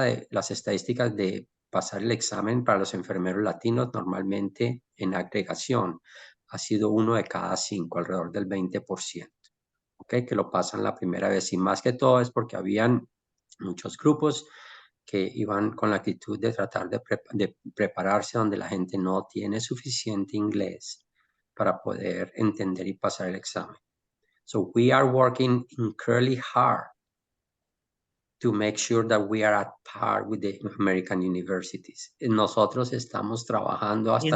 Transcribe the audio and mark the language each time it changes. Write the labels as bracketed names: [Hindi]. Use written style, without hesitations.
[Spanish] Las estadísticas de pasar el examen para los enfermeros latinos normalmente en agregación ha sido 1 de cada 5, alrededor del 20%, ¿okay? Que lo pasan la primera vez, y más que todo es porque habían muchos grupos que iban con la actitud de tratar de prepararse donde la gente no tiene suficiente inglés para poder entender y pasar el examen. [English] So we are working incredibly hard to make sure that we are at par with the American universities. [Spanish] Nosotros estamos trabajando hasta...